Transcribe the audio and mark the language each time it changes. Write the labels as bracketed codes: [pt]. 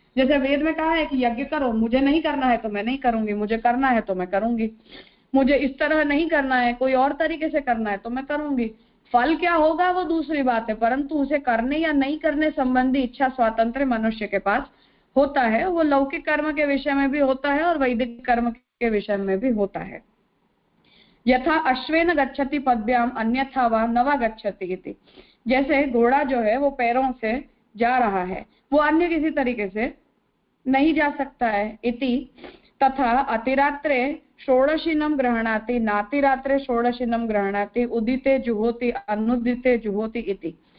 [hi] जैसे वेद में कहा है कि यज्ञ करो, मुझे नहीं करना है तो मैं नहीं करूंगी, मुझे करना है तो मैं करूंगी, मुझे इस तरह नहीं करना है, कोई और तरीके से करना है तो मैं करूंगी। फल क्या होगा वो दूसरी बात है, परंतु उसे करने या नहीं करने संबंधी इच्छा स्वातंत्र मनुष्य के पास होता है। वो लौकिक कर्म के विषय में भी होता है और वैदिक कर्म के विषय में भी होता है। [sa] यथा अश्वेन गच्छति पद्भ्याम अन्यथा वा न वा गच्छति इति। [hi] जैसे घोड़ा जो है वो पैरों से जा रहा है, वो अन्य किसी तरीके से नहीं जा सकता है। [sa] इति तथा अतिरात्रे षोडशिनं गृह्णाति नातिरात्रे षोडशिनं गृह्णाति उदिते जुहोति अनुदिते जुहोति इति।